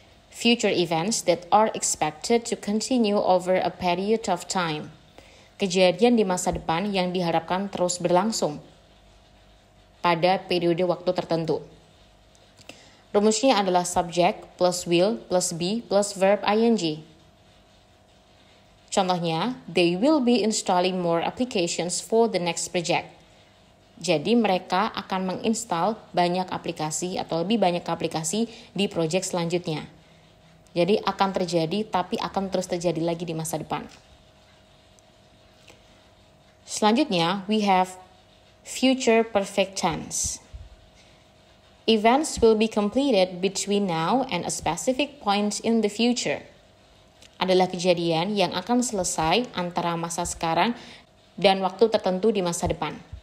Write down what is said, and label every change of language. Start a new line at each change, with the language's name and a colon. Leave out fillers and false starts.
English: Future events that are expected to continue over a period of time.
Indonesian: Kejadian di masa depan yang diharapkan terus berlangsung pada periode waktu tertentu. Rumusnya adalah subject plus will plus be plus verb ing. Contohnya,
English: they will be installing more applications for the next project.
Indonesian: Jadi mereka akan menginstal banyak aplikasi atau lebih banyak aplikasi di proyek selanjutnya. Jadi akan terjadi tapi akan terus terjadi lagi di masa depan. Selanjutnya,
English: we have future perfect tense. Events will be completed between now and a specific point in the future.
Indonesian: Adalah kejadian yang akan selesai antara masa sekarang dan waktu tertentu di masa depan.